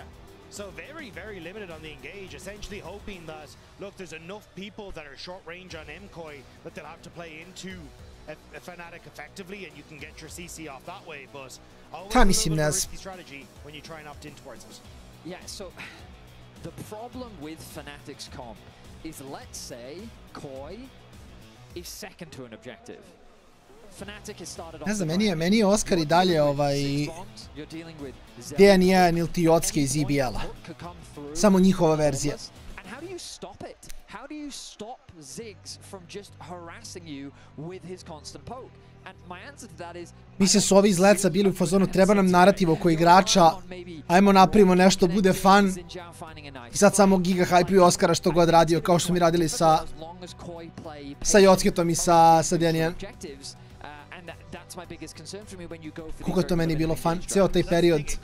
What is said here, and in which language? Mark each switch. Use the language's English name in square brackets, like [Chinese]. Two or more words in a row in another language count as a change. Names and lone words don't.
[English] So very, very limited on the engage, essentially hoping that, look, there's enough people that are short range on MKOI that they'll have to play into a Fnatic effectively, and you can get your CC off that way, but always a little bit of a risky strategy when you try and opt in towards it. Yeah, so the problem with Fnatic's comp is, let's say Koi is second to an objective. Fnatic has started off. [Bosnian] Ne znam, meni je Oskar I dalje DN1 ili Jotske iz EBL-a. Samo njihova verzija. [English] And how do you stop it? How do you stop Ziggs from just harassing you with his constant poke? And my answer to that is, [Bosnian] Mislim su ovi iz Leca bili u fazonu, treba nam narativ oko igrača, ajmo napravimo nešto, bude fun. I sad samo giga hype-uju Oskara što god radio, kao što mi radili sa Jotsketom I sa DN1. Koliko je to meni bilo fun, cijel taj period.